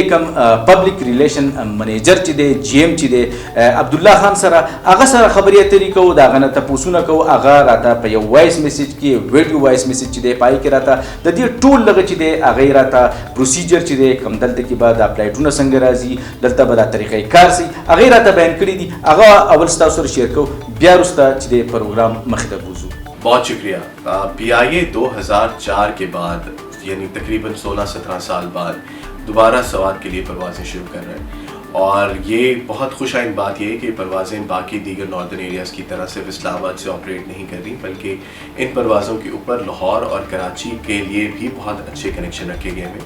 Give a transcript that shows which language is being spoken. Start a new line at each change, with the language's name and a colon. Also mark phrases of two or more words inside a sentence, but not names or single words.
Pashto: کم
English: public relation manager
Pashto: چې دی جی ایم چې دی عبدالله خان سره هغه سره خبرې اترې کوو د هغه نه تپوسونه کوو هغه راته په یو
English: voice message
Pashto: کې
English: video voice message
Pashto: چې دی پای کې راته د دې ټول دغه چې دی هغې راته پروسیجر چې دی کم دلته کې به دا فلایټونه څنګه راځي دلته به دا طریقې کار سي هغې راته بیان کړي دي هغه اول ستاسو سره شیر کوو بیا وروسته چې دی پروګرام مخې ته بوځو.
Urdu: بہت شکریہ. پی آئی اے 2004 کے بعد یعنی تقریباً 16-17 سال بعد دوبارہ سواد کے لیے پروازیں شروع کر رہے ہیں اور یہ بہت خوش آئند بات یہ ہے کہ پروازیں باقی دیگر
English: northern areas
Urdu: کی طرح صرف اسلام آباد سے آپریٹ نہیں کر رہی بلکہ ان پروازوں کے اوپر لاہور اور کراچی کے لیے بھی بہت اچھے کنیکشن رکھے گئے ہیں.